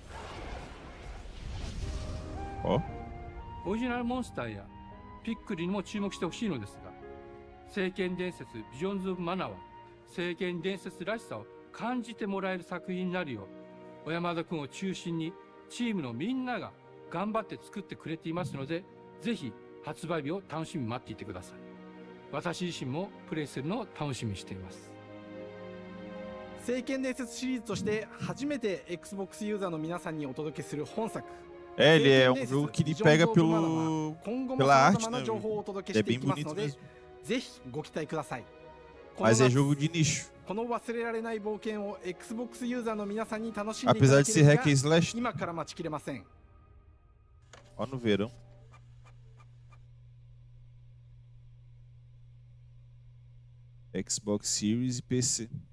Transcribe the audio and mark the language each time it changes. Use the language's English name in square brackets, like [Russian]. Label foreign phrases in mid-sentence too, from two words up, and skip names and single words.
[Japanese] オリジナルモンスターやピックリにも注目してほしいのですが、聖剣伝説ビジョンズ・オブ・マナーは聖剣伝説らしさを感じてもらえる作品になるよう、小山田君を中心にチームのみんなが頑張って作ってくれていますので、ぜひ発売日を楽しみに待っていてください。私自身もプレイするのを楽しみにしています。聖剣伝説シリーズとして初めて Xbox ユーザーの皆さんにお届けする本作。 [Portuguese] É, ele é um jogo que ele pega pela arte, né? Ele é bem bonito mesmo. [Japanese] ぜひご期待ください。 [Portuguese] Mas é jogo de nicho. [Japanese] この忘れられない冒険を Xbox ユーザーの皆さんに楽しんでいた [Portuguese] Apesar [Japanese] だ [Portuguese] de [Japanese] け [Portuguese] ser [Japanese] る [English] hack [Japanese] が [English] and slash, [Japanese] 今から待ちきれません。 [Portuguese] ó no verão. Xbox Series e PC.